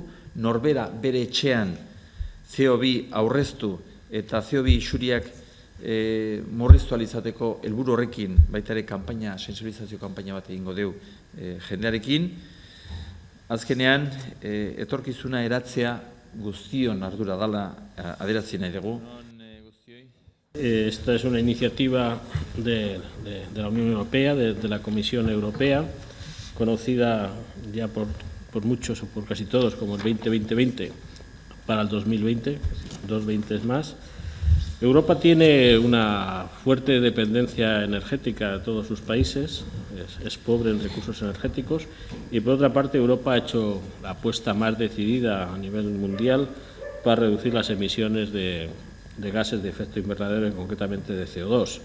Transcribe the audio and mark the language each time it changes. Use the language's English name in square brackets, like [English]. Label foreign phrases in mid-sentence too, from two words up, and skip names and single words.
[Basque] Norbera bere etxean CO2 aurreztu eta CO2 isuriak murriztu alizateko helburu horrekin baita ere sensibilizazio kanpaina bat egingo dugu jendearekin. Azkenean, etorkizuna eratzea guztion ardura dela adierazten nahi dugu. [Spanish] Esta es una iniciativa de la Unión Europea, de la Comisión Europea, conocida ya por muchos o por casi todos como el 20-20-20 para el 2020, 2 20 más. Europa tiene una fuerte dependencia energética de todos sus países, es pobre en recursos energéticos y por otra parte Europa ha hecho la apuesta más decidida a nivel mundial para reducir las emisiones de gases de efecto invernadero y concretamente de CO2.